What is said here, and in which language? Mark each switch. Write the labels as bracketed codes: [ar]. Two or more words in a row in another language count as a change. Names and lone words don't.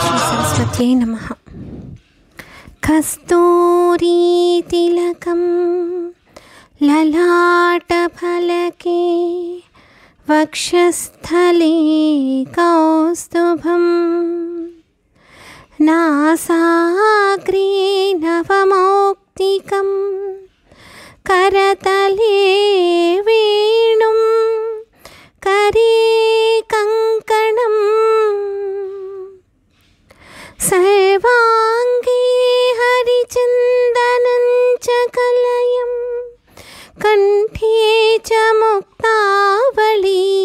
[sa] श्री सरस्वत्यै नमः कस्तूरी तिलकं ललाटफलके वक्षस्थले कौस्तुभं नासाग्रे नवमौक्तिकं करतले वेणुं करे कंकणं सर्वांगे हरिचन्दनं च कलयं कंठे च मुक्तावली